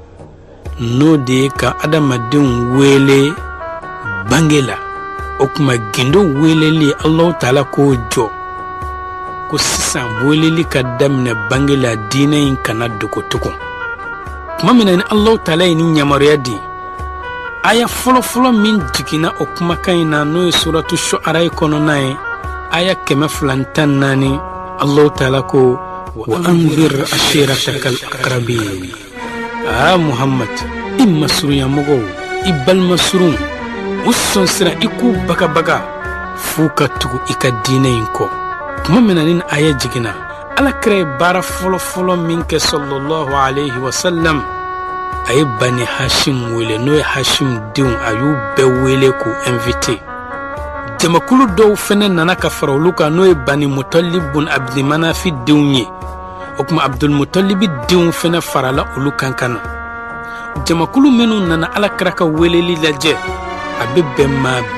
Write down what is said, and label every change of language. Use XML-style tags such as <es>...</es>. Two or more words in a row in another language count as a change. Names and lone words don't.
<bm>n'o de ye ka adamadenw wele bange la o kuma gindo weleli Allahu Ta'ala k'o jɔ ko sisan weleli ka daminɛ bange la diinɛ in kana dogo tugun kuma min na ni Allahu Ta'ala ye ni yamaruya di aya fɔlɔfɔlɔ min jiginna o kumakan in na n'o ye suratu Shu'ara kɔnɔna ye aya 214 Allahu Ta'ala ko</bm> <ar>وأنذر عشيرتك الأقربين</ar> <bm>Muhammad i masurunya mɔgɔw i balima surun u sɔn siran i k'u bagabaga f'u ka tugu i ka diinɛ in kɔ kuma min na ni aya jiginna Alakira ye baara fɔlɔfɔlɔ min kɛ</bm> <ar>صلى الله عليه وسلم</ar> <bm>a ye Bani Hashim wele n'o ye Hashim denw a y'u bɛɛ wele k'u invité jamakulu dɔw fɛnɛ nana ka fara olu kan n'o ye Bani Mutalib bun Abdi Manafi denw ye o kuma Abdul Mutalibi denw fɛnɛ farala olu kan kana jamakulu minnu nana Alakira ka weleli lajɛ a bɛ bɛn maa</bm>